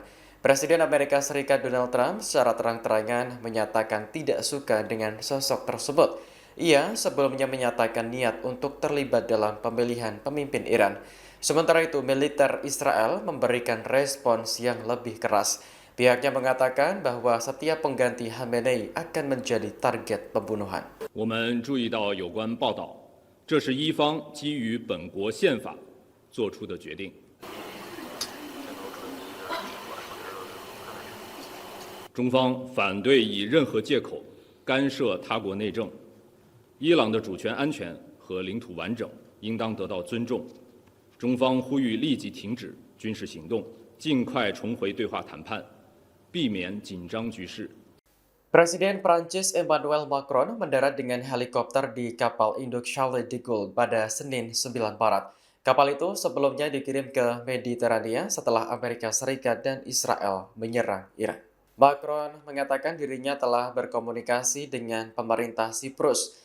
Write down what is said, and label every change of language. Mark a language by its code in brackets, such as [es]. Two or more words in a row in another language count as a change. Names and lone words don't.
[id] Presiden Amerika Serikat Donald Trump secara terang-terangan menyatakan tidak suka dengan sosok tersebut. Ia sebelumnya menyatakan niat untuk terlibat dalam pemilihan pemimpin Iran. Sementara itu, militer Israel memberikan respons yang lebih keras. Pihaknya mengatakan bahwa setiap pengganti Khamenei akan menjadi target pembunuhan. [zh] 我们注意到有关报道，这是一方基于本国宪法做出的决定。中方反对以任何借口干涉他国内政。伊朗的主权安全和领土完整应当得到尊重。中方呼吁立即停止军事行动，尽快重回对话谈判，避免紧张局势。 [id] Presiden Prancis Emmanuel Macron mendarat dengan helikopter di kapal induk Charles de Gaulle pada Senin 9 Maret. Kapal itu sebelumnya dikirim ke Mediterania setelah Amerika Serikat dan Israel menyerang Iran. Macron mengatakan dirinya telah berkomunikasi dengan pemerintah Siprus.